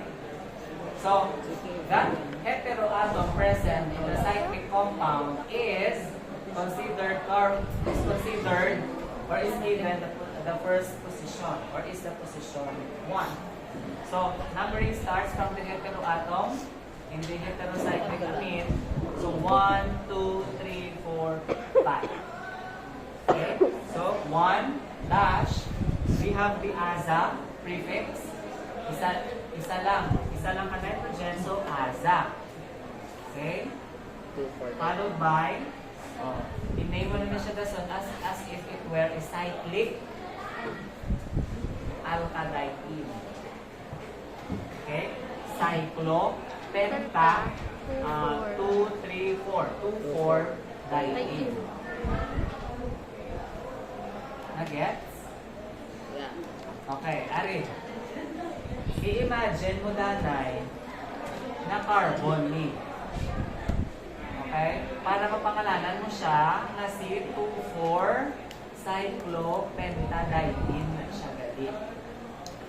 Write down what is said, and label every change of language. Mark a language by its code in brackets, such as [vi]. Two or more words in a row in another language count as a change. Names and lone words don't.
[en] So, that heteroatom present in the cyclic compound is considered or is given the first position or is the position 1. So, numbering starts from the heteroatom in the heterocyclic amine. So, 1, 2, 3, 4, 5. Okay? So, 1 dash, we have the aza prefix. [hil] Isa lang ka nitrogen, so aza. [en] Okay? Followed by, in-name [hil] mo na siya dason [en] as if it were a cyclic alkadine. Okay? Cyclo, penta, 2, 3, 4. 2, 4, diene. Nagets? Yeah. [hil] Okay, Ari. I-imagine mo danay na carbon ni. [en] Okay? [hil] Para mapangalanan mo siya na si 2,4-cyclopentadiene na siya gali.